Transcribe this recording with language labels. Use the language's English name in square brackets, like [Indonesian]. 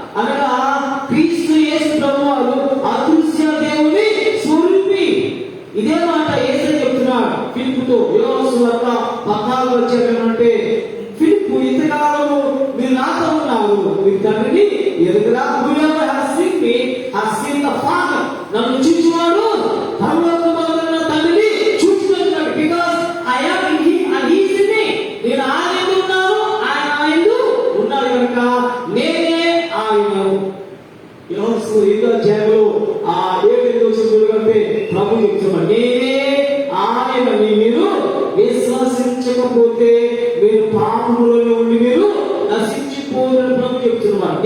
[Telugu] అనగా క్రీస్తు యేసు ప్రభువారు అదృశ్య దేవుని స్వరూపి. ఇదే మాట యేసు చెప్తున్నాడు ఫిలిప్పుతో. యోహాను సువార్త 14వ అధ్యాయంలో ఫిలిప్పు, ఇంతకాలము మీరు నాతో ఉన్నారు, మీరు తండ్రిని ఎరుగురా. [English] whoever has seen me has seen the Father. [Telugu] నన్ను చూచువాడు పరలోకమందున్న తండ్రిని చూచుచున్నాడు. [English] because I am in him and he is in me. [Telugu] నేను ఆయనలో ఉన్నాను, ఆయన నాయందు ఉన్నాడు కనుక నేనే ఆయనను. యోహాను 7వ అధ్యాయంలో ఆ 7వ వచనంలో కంటే ప్రభు చెప్తున్నాడు, నేనే ఆయనని మీరు విశ్వసించకపోతే మీరు పాపములలో ఉండి మీరు నశించిపోదని ప్రభు చెప్తున్నాడు.